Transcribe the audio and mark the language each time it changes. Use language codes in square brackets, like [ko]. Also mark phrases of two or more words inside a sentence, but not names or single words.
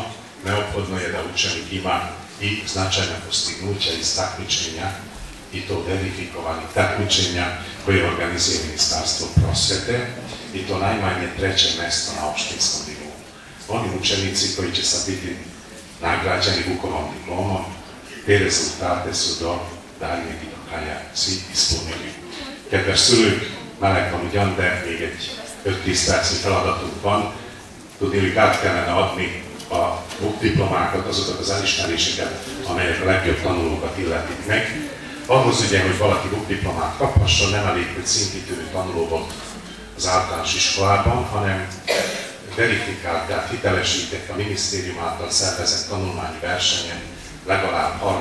[sr] Neophodno je da učenik ima i značajna postignuća iz takmičenja, i to verifikovanih takmičenja koje organizuje Ministarstvo prosvete, i to najmanje 3. mjesto na opštinskom nivou. Oni učenici koji će sad biti nagrađeni Vukovom diplomom, te rezultate su do daljnjeg i do kraja svi ispunili. [hu] Kedves melekkom ugyan, még egy 5-10 percnyi feladatunk van. Tudniillik kellene adni a diplomákat, azokat az elismeréseket, amelyek a legjobb tanulókat illetik meg. Ahhoz ugye, hogy valaki diplomát kaphasson, nem elég, hogy szintítő tanuló volt az általános iskolában, hanem verifikált, tehát hitelesített a minisztérium által szervezett tanulmányi versenyen legalább 3.